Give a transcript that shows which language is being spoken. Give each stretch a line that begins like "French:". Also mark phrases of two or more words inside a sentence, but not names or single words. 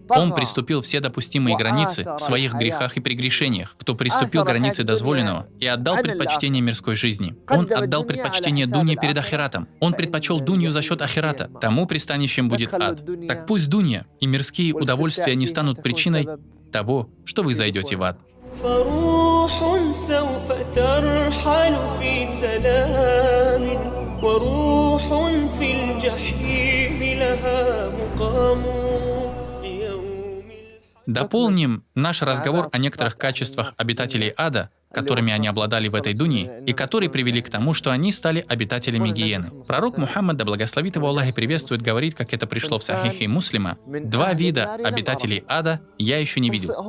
Russian: Он приступил все допустимые границы в своих грехах и прегрешениях, кто приступил к границе дозволенного и отдал предпочтение мирской жизни. Он отдал предпочтение дунье перед ахиратом. Он предпочел дунью за счет ахирата. Тому пристанищем будет ад. Так пусть дунья и мирские удовольствия не станут причиной того, что вы зайдете в ад.
Arabic: فروح سوف ترحل في سلام وروح في الجحيم لها مقام يوم.
Russian: Дополним наш разговор о некоторых качествах обитателей ада, которыми они обладали в этой дунье, и которые привели к тому, что они стали обитателями гиены. Пророк Мухаммад, да благословит его Аллах и приветствует, говорит, как это пришло в Сахихе Муслима: 2 вида обитателей ада я еще не видел.